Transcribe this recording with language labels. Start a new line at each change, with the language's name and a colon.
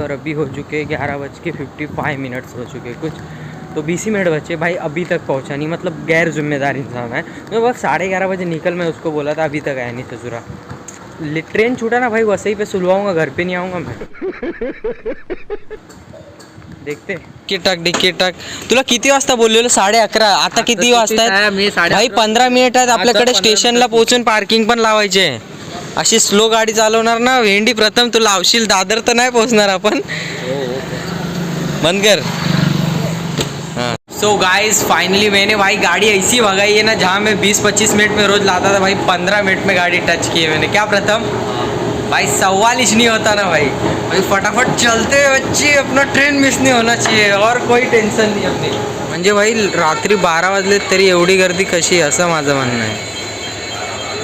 Hindi: और अभी हो चुके 11:55 हो चुके कुछ. तो 20 मिनट बचे भाई, अभी तक पहुंचा नहीं. मतलब गैर जिम्मेदार इंसान है. तो बस 11:30 बजे निकल, मैं उसको बोला था, अभी तक आया नहीं ससुरा. ट्रेन छूटा ना भाई, वसई पे सुलवाऊंगा, घर पे नहीं आऊँगा मैं.
Marathi: देखते टक तुला किती वाजता बोललेलो? 11:30. आता किती वाजता आहेत भाई? 15 मिनिट आहेत आपल्याकडे स्टेशनला पोहोचून पार्किंग पण लावायचे. अशी स्लो गाडी चालवणार ना भेंडी प्रथम, तू लावशील. दादर तर नाही पोहोचणार आपण. बंद कर.
English: so guys finally
Hindi: मैंने भाई गाड़ी ऐसी भगाई है ना, जहाँ मैं 20-25 मिनट में रोज लाता था भाई 15 मिनट में गाड़ी टच की है मैंने. क्या प्रथम भाई? सवाल ही नहीं होता ना भाई. भाई फटाफट चलते बच्चे, अपना ट्रेन मिस नहीं होना चाहिए और कोई टेन्शन नहीं अपनी.
Marathi: म्हणजे भाई रात्री 12 वाजले तरी एवढी गर्दी कशी, असं माझं म्हणणं आहे.